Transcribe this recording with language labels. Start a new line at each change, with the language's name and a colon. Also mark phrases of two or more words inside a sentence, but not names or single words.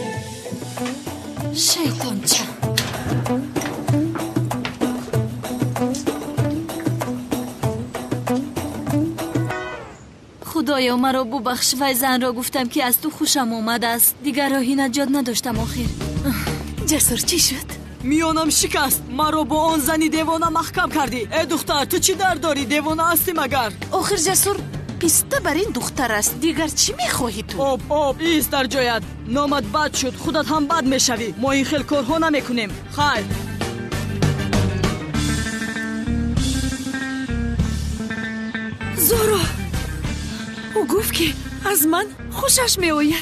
Persian: شیطان چه خدایا مرا ببخش. و زن را گفتم که از تو خوشم آمده است. دیگر راهی نجات نداشتم آخر. جسور چی شد؟ میانم شکست. مرا با آن زنی دیوانه محکم کردی. ای دختر تو چی در داری؟ دیوانه هستی مگر؟ آخر جسور
Tajik: писта бар ин духтар аст. Дигар чӣ мехоҳӣ ту? об ист дар ҷоят. номат бад шуд, худат ҳам бад мешавӣ. мо ин хел корҳо намекунем. хайр. зоро ӯ гуфт ки аз ман хушаш меояд.